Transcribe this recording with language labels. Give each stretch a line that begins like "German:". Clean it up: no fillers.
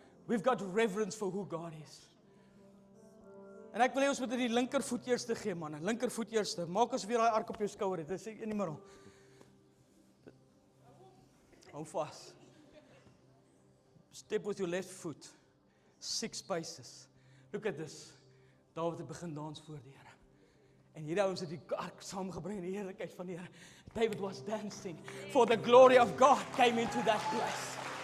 English: We've got reverence for who God is.
Afrikaans: En ek wil hê ons moet die linkervoet eerste gee, manne. Linkervoet eerste. Maak as weer daai ark op jou skouer het. Dis in die middel. Hou vas.
English: Step with your left foot. 6 paces. Look at this.
Afrikaans: Dawid het begin dans voor die Here. En hierdie ouens het die ark saamgebring in die heerlikheid van die Here.
English: David was dancing, for the glory of God came into that place.